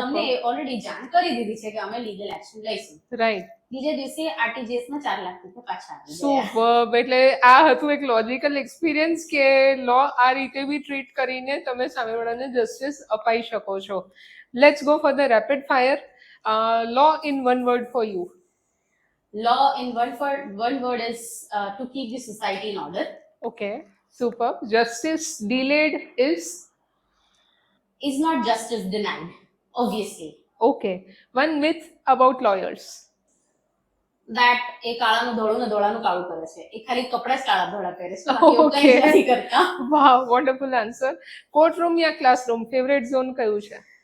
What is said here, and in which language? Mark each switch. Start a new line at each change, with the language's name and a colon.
Gujarati: તમને ઓલરેડી જાણ કરી દીધી છે કે અમે લીગલ એક્શન લઈશું.
English: Right.
Gujarati: બીજે દિવસે આરટીજીએસ માં 4 લાખ રૂપિયા પાછા આવી ગયા.
English: Superb.
Gujarati: એટલે આ હતું એક લોજિકલ એક્સપિરિયન્સ કે લો આ રીતે બી ટ્રીટ કરીને તમે સામેવાળાને જસ્ટિસ અપાઈ શકો છો.
English: Let's go for the rapid fire. Law in one word for you. Law in one word is to keep the society in order. Okay. Superb. Justice delayed Is not justice denied, obviously. Okay. One myth about lawyers.
Gujarati: That એ કાળાનું ધોળું ને ધોળાનું કાળું કરે છે. એ ખાલી કપડા જ કાળા ધોળા પહેરે છે, બાકી એવું કંઈ જ નથી કરતા.
English: Wow, wonderful answer. Courtroom या classroom, favorite zone
Gujarati: કયું છે?